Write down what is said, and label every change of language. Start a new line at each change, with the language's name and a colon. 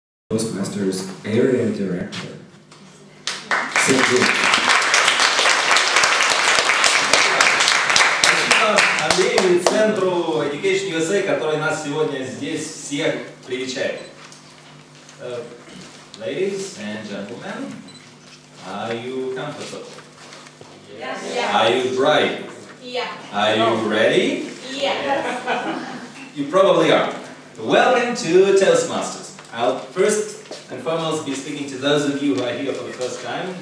English: Toastmasters area director, Sergey.
Russian: Андрею и Центру Education USA, который нас сегодня здесь всех привечает.
English: Ladies and gentlemen, are you comfortable? Yes. Are you bright? Yeah. Are you ready? Yeah. You probably are. Welcome to Toastmasters. I'll first and foremost be speaking to those of you who are here for the first time.